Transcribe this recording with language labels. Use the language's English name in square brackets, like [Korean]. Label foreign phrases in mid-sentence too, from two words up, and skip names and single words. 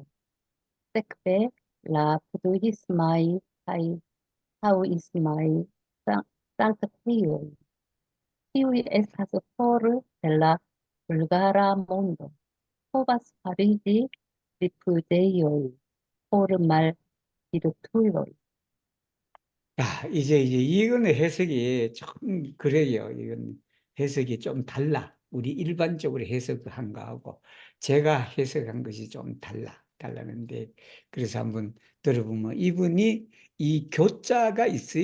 [Esperanto] Sekve la budhismaj kaj taoismaj sanktejoj, kiuj estas for de la vulgara mondo, povas fariĝi rifuzejoj por malvirtuloj. [Korean] 이제 이거는 해석이 좀 그래요. 이건 해석이 좀 달라. 우리 일반적으로 해석한 거하고 제가 해석한 것이 좀 달라는데, 그래서 한번 들어보면 이분이 이 교자가 있어요.